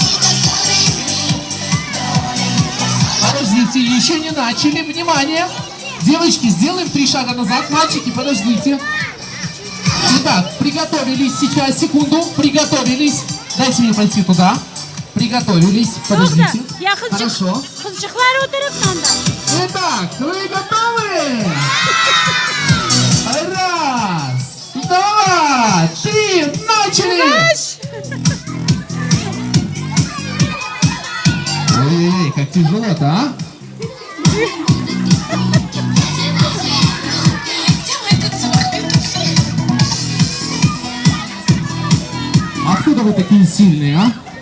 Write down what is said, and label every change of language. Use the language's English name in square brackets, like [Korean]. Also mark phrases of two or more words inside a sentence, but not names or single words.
[Russian] Подождите, еще не начали. Внимание! Девочки, сделаем 3 шага назад. Мальчики, подождите. Итак, приготовились сейчас, секунду. Приготовились. Дайте мне пойти туда. Приготовились. Подождите. [Tatar] Ya [Russian] Хорошо. [Tatar] kızcıklar o taraftan da. [Russian] Итак, вы готовы? Раз, два, три, начали! Ой-ой-ой, как тяжело-то, а? Откуда вы такие сильные, а?